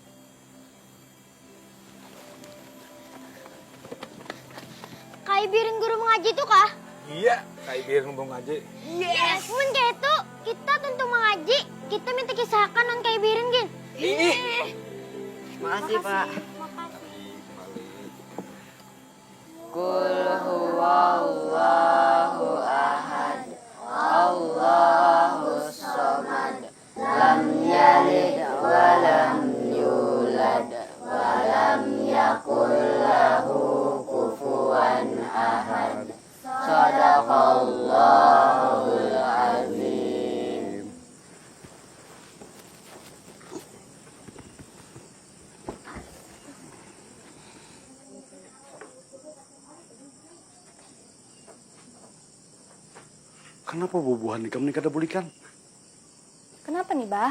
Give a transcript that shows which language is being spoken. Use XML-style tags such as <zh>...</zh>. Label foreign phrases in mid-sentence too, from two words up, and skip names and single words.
<bjn>Kak Ibirin guru mengaji tuh kah?</bjn> <id>Iya, ka Ibirin ngomong aja.</id> <en>Yes!</en> <bjn>Mun kayak itu, kita tentu mengaji. Kita minta kisahkan non Kak Ibirin, Gin.</bjn> <id>Makasih, Pak. Makasih.</id> <ar>قل هو الله أحد. الله الصمد. لم يلد ولم يولد ولم يكن له كفوا أحد. صدق الله العظيم.</ar> <bjn>Kenapa bubuhan ikam ini kada bulikan? Kenapa nih, Bah?</bjn>